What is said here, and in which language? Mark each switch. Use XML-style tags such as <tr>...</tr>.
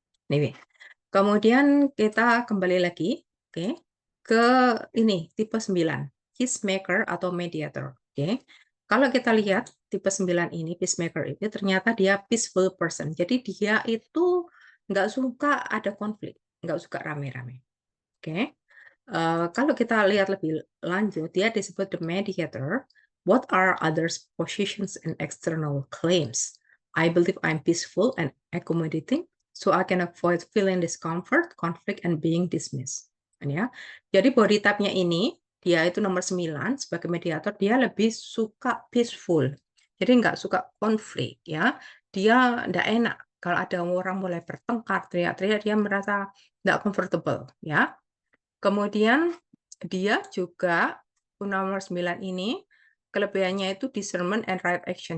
<id>Ini. Kemudian kita kembali lagi, oke, ke ini tipe 9, peacemaker atau mediator. Oke. Kalau kita lihat tipe 9 ini, peacemaker itu ternyata dia</id> <en>peaceful person.</en> <id>Jadi dia itu nggak suka ada konflik, nggak suka rame-rame. Oke. Kalau kita lihat lebih lanjut, dia disebut the mediator.</id> <en>What are others' positions and external claims? I believe I'm peaceful and accommodating, so I can avoid feeling discomfort, conflict, and being dismissed.</en> <id>Ya. Jadi body type-nya ini, dia itu nomor 9 sebagai mediator, dia lebih suka peaceful. Jadi nggak suka konflik ya. Dia nggak enak kalau ada orang mulai bertengkar, teriak-teriak, dia merasa nggak comfortable ya. Kemudian dia juga nomor 9 ini, kelebihannya itu</id> <en>discernment and right action.</en>